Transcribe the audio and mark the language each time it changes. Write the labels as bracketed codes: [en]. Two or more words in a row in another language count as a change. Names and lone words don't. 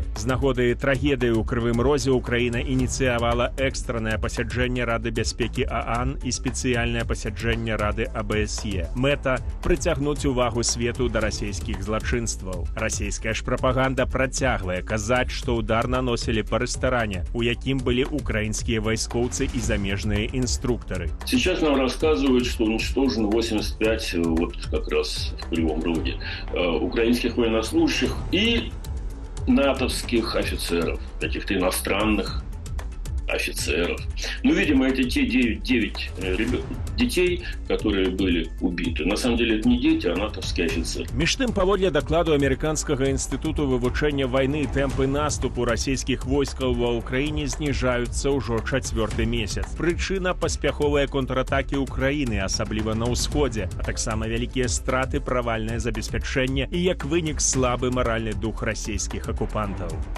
[be] З нагоды трагедыі ў Крывым Розе Украіна ініцыявала экстраннае пасяджэнне Рады бяспекі ААН і спецыяльнае пасяджэнне Рады АБСЕ. Мэта – прыцягнуць увагу свету да расійскіх злачынстваў. Расійская ж прапаганда працягвае казаць, што ўдар наносілі па рэстаране, у якім былі украінскія вайскоўцы і замежныя инструкторы. [ru] Сейчас нам рассказывают, что уничтожено 85, вот как раз в Кривом Роге, украинских военнослужащих и натовских офицеров, каких-то иностранных офицеров. Ну, видимо, это те 9 детей, которые были убиты. На самом деле это не дети, а натовские офицеры. [be] Між тым, паводле дакладу Амерыканскага інстытуту вывучэння вайны, тэмпы наступу расійскіх войскаў ва ўкраіне зніжаюцца ўжо 4-й месяц. Прычына – паспяховыя контратакі Украіны, асабліва на ўсходзе, а таксама вялікія страты, правальнае забеспячэнне і, як вынік, слабы маральны дух расійскіх акупантаў.